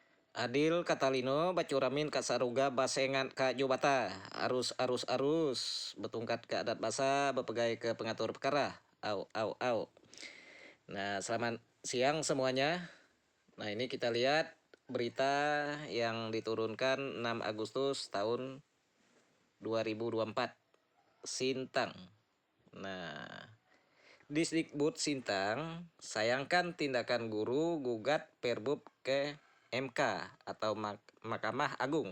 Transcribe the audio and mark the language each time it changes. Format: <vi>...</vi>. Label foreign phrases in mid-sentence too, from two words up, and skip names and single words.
<knx>Adil Katalino bacuramin ka saruga basengan ka Jobata arus betungkat ke adat basa bepegai ke pengatur perkara au.</knx> <id>Nah, selamat siang semuanya. Nah, ini kita lihat berita yang diturunkan 6 Agustus tahun 2024 Sintang. Nah, Disdikbud Sintang sayangkan tindakan guru gugat Perbub ke MK atau Mahkamah Agung.</id>